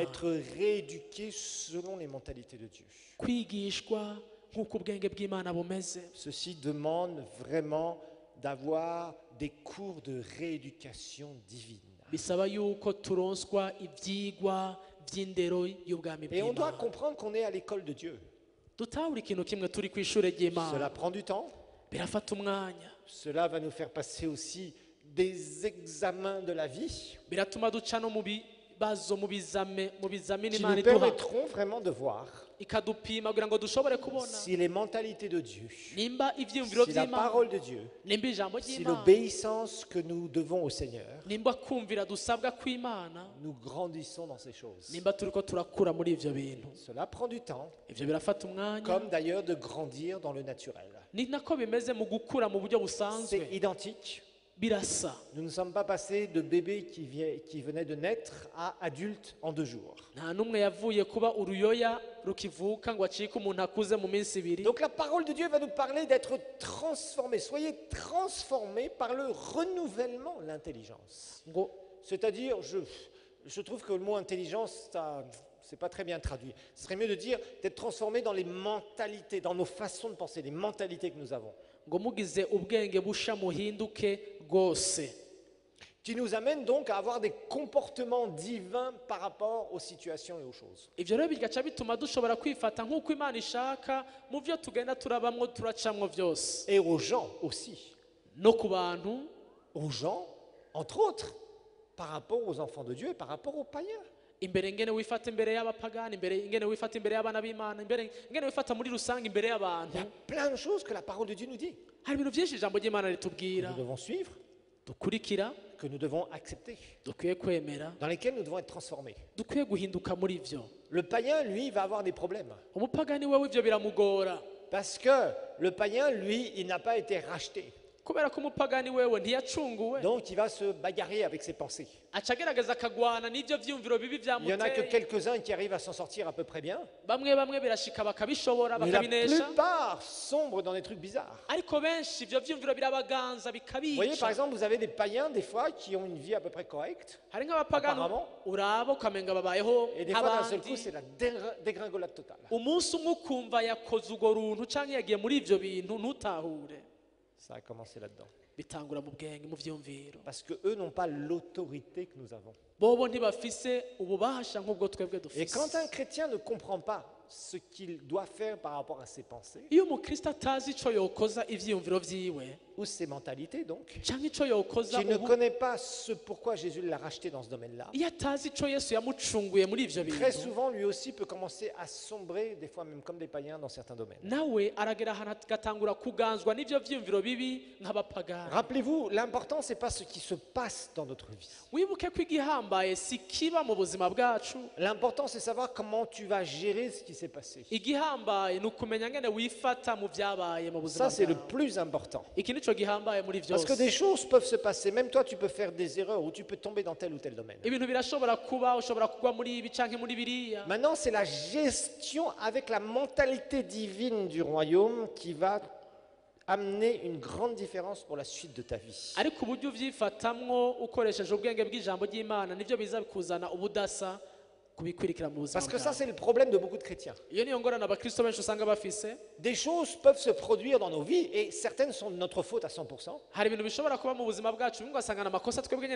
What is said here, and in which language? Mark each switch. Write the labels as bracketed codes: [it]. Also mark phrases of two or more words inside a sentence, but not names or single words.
[fr] Être rééduqué selon les mentalités de Dieu. [rn] kwigishwa nk'uko ubwenge bw'Imana bumeze. [fr] Ceci demande vraiment d'avoir des cours de rééducation divine. [rn] bisaba yuko turonswa ibyigwa by'indero y'ubwami [fr] Et on doit [rn] bw'Imana. [fr] comprendre qu'on est à l'école de Dieu. [rn] dutahura ikintu kimwe, turi ku ishuri [fr] Cela [rn] ry'Imana, [fr] prend du temps. [rn] birafata umwanya, [fr] Cela va nous faire passer aussi des examens de la vie [rn] biratuma duca no mu bibazo, mu bizamini [fr] qui [rn] Imana [fr] nous [rn] iduha, [fr] permettront vraiment de voir [rn] ikadupima kugira ngo dushobore kubona [fr] si les mentalités de Dieu, [rn] nimba ibyiyumviro [fr] si la [rn] by'Imana, [fr] parole de Dieu, [rn] nimba ijambo [fr] si [rn] ry'Imana, [fr] l'obéissance que nous devons au Seigneur, [rn] nimba kumvira dusabwa kw'Imana, [fr] nous grandissons dans ces choses. [rn] nimba turiko turakura muri ivyo bintu. [fr] Cela prend du temps, [rn] ivyo birafata umwanya, [fr] comme d'ailleurs de grandir dans le naturel. [rn] ni nako bimeze mu gukura mu buryo [fr] C'est [rn] busanzwe, [fr] identique. [rn] birasa. [fr] Nous ne sommes pas passés de bébés qui venaient de naître à adultes en 2 jours. [rn] nta n'umwe yavuye kuba uruyoya rukivuka ngo acike umuntu akuze mu minsi ibiri. [fr] Donc la parole de Dieu va nous parler d'être transformés. Soyez transformés par le renouvellement de l'intelligence. [rn] ngo [fr] C'est-à-dire, je trouve que le mot intelligence, c'est pas très bien traduit. Ce serait mieux de dire d'être transformés dans les mentalités, dans nos façons de penser, les mentalités que nous avons, [rn] ngo mugize ubwenge busha muhinduke rwose, [fr] qui nous amènent donc à avoir des comportements divins par rapport aux situations et aux choses. [rn] ivyo rero bigaca bituma dushobora kwifata nk'uko Imana ishaka mu byo tugenda turabamwo turacamwo byose, [fr] Et aux gens aussi. [rn] no ku bantu, [fr] Aux gens, entre autres, par rapport aux enfants de Dieu et par rapport aux païens. [rn] imbere ngene wifata imbere y'abapagani, imbere ngene wifata imbere y'abana b'Imana, imbere ngene wifata muri rusange imbere [fr] Il y [rn] y'abantu. [fr] a plein de choses que la parole de Dieu nous dit, [rn] hari ibintu byinshi ijambo ry'Imana [fr] que [rn] ritubwira [fr] nous devons suivre, [rn] dukurikira, [fr] que nous devons accepter, [rn] dukwiye kwemera, [fr] dans lesquelles nous devons être transformés. [rn] dukwiye guhinduka muri ivyo. [fr] Le païen, lui, va avoir des problèmes. [rn] umupagani wewe ivyo biramugora, [fr] Parce que le païen, lui, il n'a pas été racheté. [rn] kubera ko umupagani wewe ntiyacunguwe, [fr] Donc il va se bagarrer avec ses pensées. [rn] aca agerageza akagwana n'ivyo vyumviro bibi [fr] Il n'y en a que [rn] vyamuteye. [fr] quelques-uns qui arrivent à s'en sortir à peu près bien. [rn] bamwe birashika bakabishobora, [fr] Mais la [rn] bakabinesha, [fr] plupart sombrent dans des trucs bizarres. [rn] ariko benshi ivyo vyumviro birabaganza [fr] Vous voyez, par [rn] bikabica. [fr] exemple, vous avez des païens, des fois, qui ont une vie à peu près correcte. [rn] hari nk'abapagani [fr] Apparemment. [rn] uraba ukamenga babayeho [fr] Et des fois, d'un seul coup, [rn] nk'abandi, [fr] c'est la dégringolade totale. [rn] umunsi umwe ukumva yakoze urwo runtu canke yagiye muri ivyo bintu ntutahure. [fr] Ça a commencé là-dedans. [rn] bitangura mu bwenge mu vyumviro [fr] Parce qu'eux n'ont pas l'autorité que nous avons. [rn] bobo ntibafise ububasha nk'ubwo twebwe [fr] Et [rn] dufise [fr] quand un chrétien ne comprend pas ce qu'il doit faire par rapport à ses pensées, [rn] iyo umukristo atazi ico yokoza ivyiyumviro vyiwe [fr] ou ses mentalités donc, [rn] canke ico yokoza [fr] qu'il ne [rn] ubu [fr] connaît pas ce pourquoi Jésus l'a racheté dans ce domaine-là, [rn] iyo atazi ico yesu yamucunguye muri ivyo [fr] très [rn] bintu [fr] souvent lui aussi peut commencer à sombrer, des fois même comme des païens dans certains domaines. [rn] nawe aragera ahantu agatangura kuganzwa n'ivyo vyiyumviro bibi nk'abapagani [fr] Rappelez-vous, l'important c'est pas ce qui se passe dans notre vie. [rn] wibuke ko igihambaye si kiba mu buzima bwacu [fr] L'important c'est savoir comment tu vas gérer ce qui s'est passé. [rn] igihambaye ni ukumenya ngene wifata mu vyabaye mu buzima [fr] Ça c'est le [rn] bwawe [fr] plus important. [rn] iki nico gihambaye muri [fr] Parce que [rn] vyose [fr] des choses peuvent se passer, même toi tu peux faire des erreurs ou tu peux tomber dans tel ou tel domaine. [rn] ibintu birashobora kuba ushobora kugwa muri ibi canke muri biriya [fr] Maintenant, c'est la gestion avec la mentalité divine du royaume qui va amener une grande différence pour la suite de ta vie. [rn] ariko uburyo uvyifatamwo ukoresheje ubwenge bw'ijambo ry'imana nivyo biza kuzana ubudasa kubikwirikira mu buzima [fr] Parce que ça, [rn] bwawe [fr] c'est le problème de beaucoup de chrétiens. [rn] iyo niyo ngorane abakristo benshi usanga bafise [fr] Des choses peuvent se produire dans nos vies et certaines sont de notre faute à 100%. [rn] hari ibintu bishobora kuba mu buzima bwacu bimwe ugasanga ni amakosa twebwe nyene